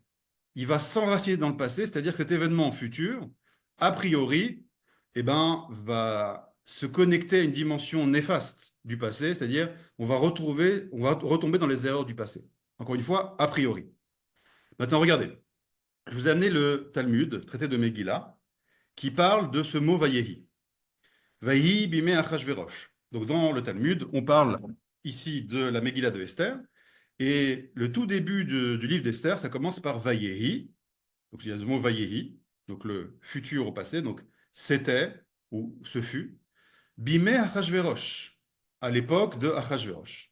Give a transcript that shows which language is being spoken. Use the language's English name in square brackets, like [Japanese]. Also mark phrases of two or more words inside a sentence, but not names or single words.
[French] Il va s'enraciner dans le passé, c'est-à-dire que cet événement futur, a priori, eh ben, va se connecter à une dimension néfaste du passé, c'est-à-dire on va retomber dans les erreurs du passé. Encore une fois, a priori. Maintenant, regardez, je vous ai amené le Talmud, traité de Megillah, qui parle de ce mot Vayehi. [Hebrew] ויהי בימי אחשורוש. [French] Donc dans le Talmud, on parle ici de la Megillah de Esther, et le tout début du livre d'Esther, ça commence par Vayehi, donc il y a ce mot Vayehi, donc le futur au passé, donc c'était ou ce fut, [Hebrew] בימי אחשורוש, [French] à l'époque de Achashverosh.